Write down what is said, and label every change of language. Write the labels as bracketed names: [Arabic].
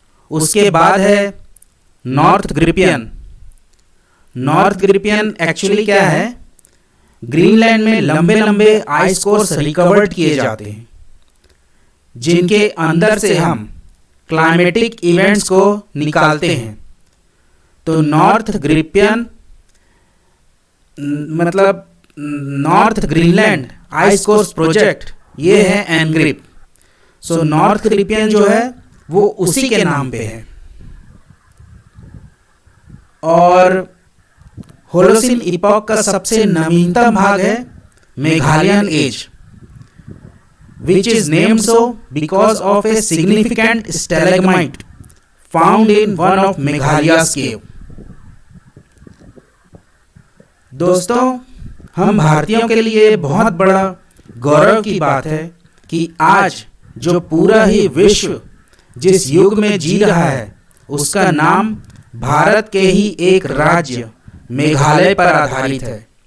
[Hindi] उसके बाद है नॉर्थ ग्रिपियन। नॉर्थ ग्रिपियन एक्चुअली क्या है, ग्रीनलैंड में लंबे लंबे आइस कोर्स रिकवर्ड किए जाते हैं, जिनके अंदर से हम क्लाइमेटिक इवेंट्स को निकालते हैं। तो नॉर्थ ग्रिपियन मतलब north Greenland ice course project, ये है एनग्रिप। सो नॉर्थ ग्रिपियन जो है वो उसी के नाम पे है। और होलोसीन इपॉक का सबसे नवीनतम भाग है Meghalayan as, [English] which is named so because of a significant stalagmite found in one of Meghalaya's cave. [Hindi] दोस्तों, हम भारतीयों के लिए बहुत बड़ा गौरव की बात है कि आज जो पूरा ही विश्व जिस युग में जी रहा है उसका नाम भारत के ही एक राज्य मेघालय पर आधारित है।